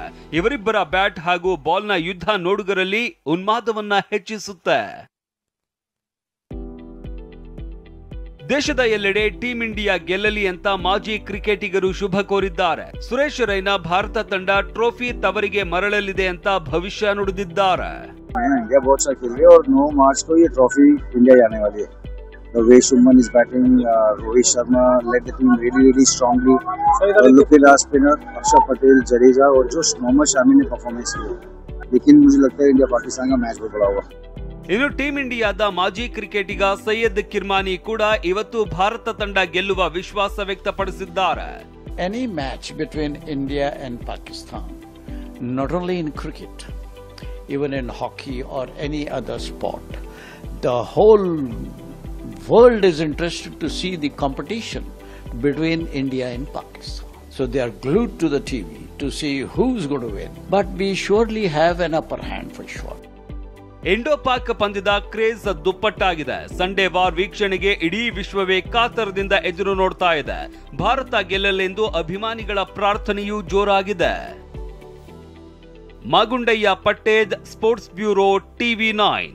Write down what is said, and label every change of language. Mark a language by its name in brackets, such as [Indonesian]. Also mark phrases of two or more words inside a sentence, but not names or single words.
[Kannada] ಇವರಿಬ್ಬರ ಬ್ಯಾಟ್ ಹಾಗೂ ಬಾಲ್ನ ಯುದ್ಧ ನೋಡುಗರಲ್ಲಿ ಉನ್ಮಾದವನ್ನ ಹೆಚ್ಚಿಸುತ್ತೆ. ದೇಶದ ಎಲ್ಲೆಡೆ ಟೀಂ ಇಂಡಿಯಾ ಗೆಲ್ಲಲಿ ಅಂತ ಮಾಜಿ ಕ್ರಿಕೆಟಿಗರು ಶುಭ ಕೋರಿದ್ದಾರೆ. ಸುರೇಶ್ ರೈನಾ ಭಾರತ ತಂಡ ಟ್ರೋಫಿ ತವರಿಗೆ ಮರಳಲಿದೆ ಅಂತ ಭವಿಷ್ಯ ನುಡಿದಿದ್ದಾರೆ. [Hindi] इंडिया बहुत अच्छा खेल रही है और 9 मार्च को ये ट्रॉफी इंडिया जाने वाली है. [English] The way Shubman is batting, Rohit Sharma led the team really strongly. Lukila spinner, [Hindi] Akshar Patel, Jadeja और जो मोहम्मद शामी ने परफॉर्मेंस की. लेकिन मुझे लगता है इंडिया पाकिस्तान का मैच बहुत बड़ा होगा. [Kannada] ಇನ್ನು ಟೀಂ ಇಂಡಿಯಾದ ಮಾಜಿ ಕ್ರಿಕೆಟಿಗ ಸೈಯದ್ ಕಿರ್ಮಾನಿ ಕೂಡ ಇವತ್ತು ಭಾರತ ತಂಡ ಗೆಲ್ಲುವ ವಿಶ್ವಾಸ ವ್ಯಕ್ತಪಡಿಸಿದ್ದಾರೆ. [English] Any match between India and Pakistan, not only in cricket, even in hockey or any other sport, the whole world is interested to see the competition between India and Pakistan. So they are glued to the TV to see who's going to win. But we surely have an upper hand for sure. [Kannada] ಇಂಡೋ ಪಾಕ್ ಪಂದ್ಯದ ಕ್ರೇಜ್ ದುಪ್ಪಟ್ಟಾಗಿದೆ. [English] Sunday war [Kannada] ವೀಕ್ಷಣೆಗೆ ಇಡೀ ವಿಶ್ವವೇ ಕಾತರದಿಂದ ಎದುರು ನೋಡ್ತಾ ಇದೆ. ಭಾರತ ಗೆಲ್ಲಲೆಂದು ಅಭಿಮಾನಿಗಳ ಪ್ರಾರ್ಥನೆಯೂ ಜೋರಾಗಿದೆ. ಮಾಗುಂಡಯ್ಯ ಪಟ್ಟೇದ್, [English] sports bureau, [Kannada] TV9.